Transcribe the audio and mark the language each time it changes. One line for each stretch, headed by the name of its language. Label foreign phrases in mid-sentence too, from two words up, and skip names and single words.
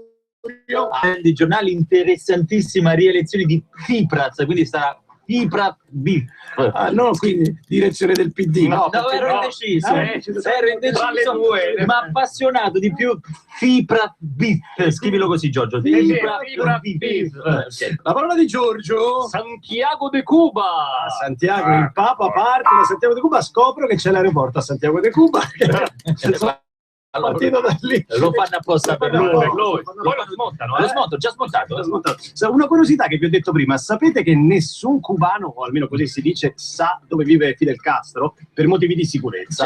Italian: Di giornali, interessantissima rielezione di Tsipras, quindi sarà Tsipras B. Ah, no, quindi direzione del PD. No, ero indeciso, ma appassionato di più Tsipras B. Scrivilo così, Giorgio. Tsipras B. La parola di Giorgio. Santiago de Cuba. Santiago, il Papa parte da Santiago de Cuba, scopro che c'è l'aeroporto a Santiago de Cuba. Partito da lì. Lo fanno apposta per lui. Poi lo smontano, Lo smonto, già smontato. Una curiosità che vi ho detto prima, sapete che nessun cubano, o almeno così si dice, sa dove vive Fidel Castro per motivi di sicurezza?